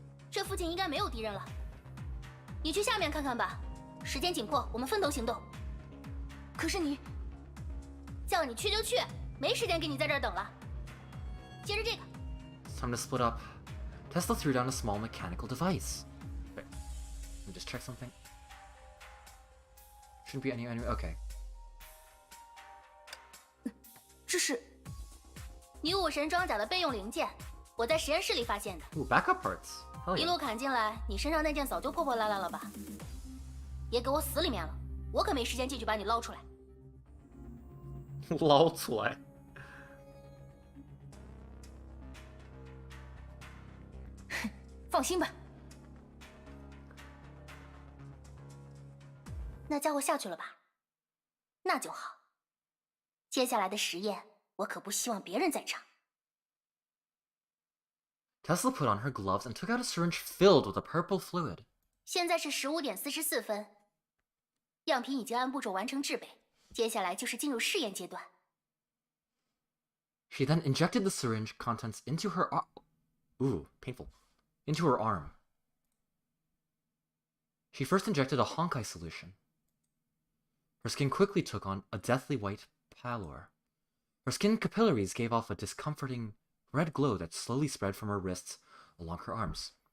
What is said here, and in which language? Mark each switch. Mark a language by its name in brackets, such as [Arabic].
[Chinese] 这附近应该没有敌人了。你去下面看看吧。时间紧迫，我们分头行动。可是你，叫你去就去，没时间给你在这儿等了。接着这个。 [English] It's time to split up. Tesla threw down a small mechanical device. Wait, let me just check something. Shouldn't be any enemy. Okay. [Chinese] 这是女武神装甲的备用零件，我在实验室里发现的。 [English] Ooh, backup parts. Hell [Chinese] 一 [English] yeah. [Chinese] 路砍进来，你身上那件早就破破烂烂了吧？别给我死里面了，我可没时间进去把你捞出来。捞出来。放心吧。那家伙下去了吧？那就好。接下来的实验，我可不希望别人在场。 [English] Tesla put on her gloves and took out a syringe filled with a purple fluid. [Chinese] 现在是15点44分，样品已经按步骤完成制备，接下来就是进入试验阶段。 [English] She then injected the syringe contents into her painful. Into her arm. She first injected a Honkai solution. Her skin quickly took on a deathly white pallor. Her skin capillaries gave off a discomforting red glow that slowly spread from her wrists along her arms.